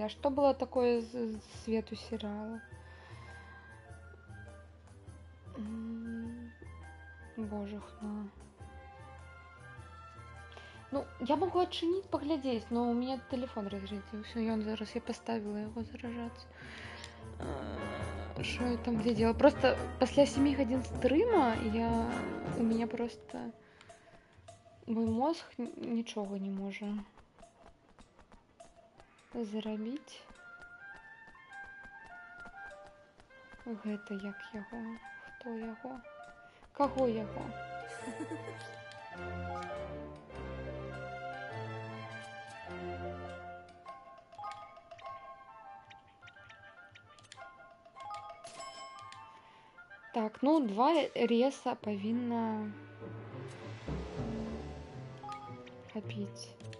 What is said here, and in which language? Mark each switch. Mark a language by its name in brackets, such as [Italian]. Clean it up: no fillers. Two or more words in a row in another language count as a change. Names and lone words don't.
[Russian] А что было такое с свету сериала? Боже, ну, я могу отчинить, поглядеть, но у меня телефон разрядился. И он зараз, я поставила его заражаться. Что я там глядела? Просто после 7 годин стрима у меня просто... [Belarusian] Мой мозг нічога не можа зрабіць. Гэта як яго? Хто яго? Каго яго? Так, ну 2 реса павінна хапіць.